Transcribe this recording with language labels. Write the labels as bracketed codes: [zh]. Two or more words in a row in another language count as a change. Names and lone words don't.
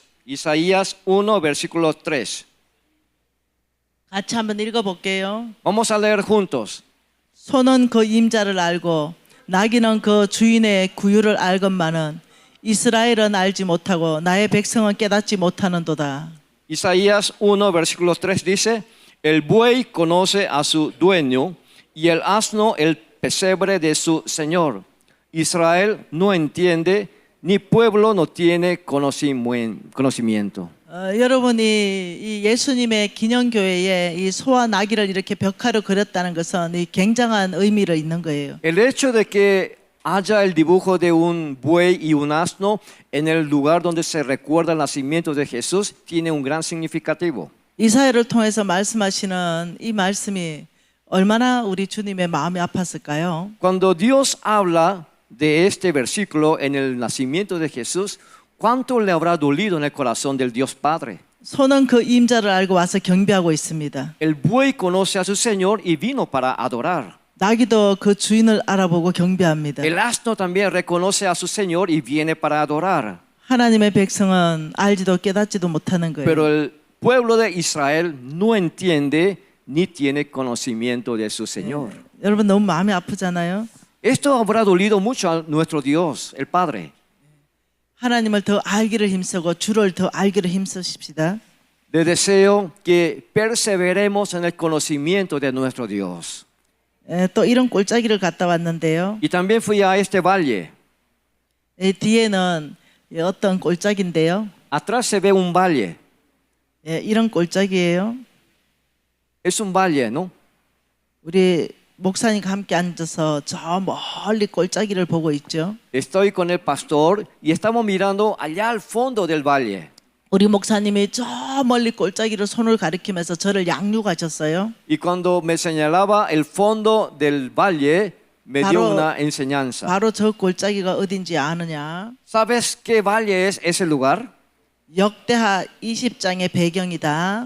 [es] Isaías 1, versículo 3. [ko] 같이 한번 읽어볼게요. [es] Vamos a leer juntos. [ko] 소는 그 임자를 알고 나귀는 그 주인의 구유를 알건만은 이스라엘은 알지 못하고 나의 백성은 깨닫지 못하는도다. [es] Isaías 1, versículo 3 dice, el buey conoce a su dueño y el asno el pesebre de su señor. Israel no entiende, ni pueblo no tiene conocimiento. [ko] 여러분이 이 예수님의 기념교회에 이 소와 나귀를 이렇게 벽화로 그렸다는 것은 이 굉장한 의미를 있는 거예요. [es] El hecho de que haya el dibujo de un buey y un asno en el lugar donde se recuerda el nacimiento de Jesús tiene un gran significativo. [ko] 이사야를 통해서 말씀하시는 이 말씀이 얼마나 우리 주님의 마음이 아팠을까요? [es] Cuando Dios habla de este versículo en el nacimiento de Jesús, ¿cuánto le habrá dolido en el corazón del Dios Padre? [ko] 소는 그 임자를 알고 와서 경배하고 있습니다. [es] El buey conoce a su Señor y vino para adorar. [ko] 나귀도 그 주인을 알아보고 경배합니다. [es] El asno también reconoce a su Señor y viene para adorar. [ko] 하나님의 백성은 알지도 깨닫지도 못하는 거예요. [es] Pero el pueblo de Israel no entiende ni tiene conocimiento de su Señor. [ko] 여러분 너무 마음이 아프잖아요. [es] Esto habrá dolido mucho a nuestro Dios, el Padre. [ko] 하나님을 더 알기를 힘쓰고 주를 더 알기를 힘쓰십시다. [es] Le deseo que perseveremos en el conocimiento de nuestro Dios. [ko] 또 이런 골짜기를 갔다 왔는데요. [es] Y también fui a este valle. [ko] 뒤에는 어떤 골짜기인데요. [es] Atrás se ve un valle. [ko] 이런 골짜기예요. [es] Es un valle, ¿no? [ko] 우리 목사님과 함께 앉아서 저 멀리 골짜기를 보고 있죠. [es] Estoy con el pastor y estamos mirando allá al fondo del valle. [ko] 우리 목사님이 저 멀리 골짜기를 손을 가리키면서 저를 양육하셨어요. [es] Y cuando me señalaba el fondo del valle, me dio [ko] 바로- [es] una enseñanza. [ko] 바로 저 골짜기가 어딘지 아느냐? [es] ¿Sabes qué valle es ese lugar? [ko] 역대하 20장의 배경이다.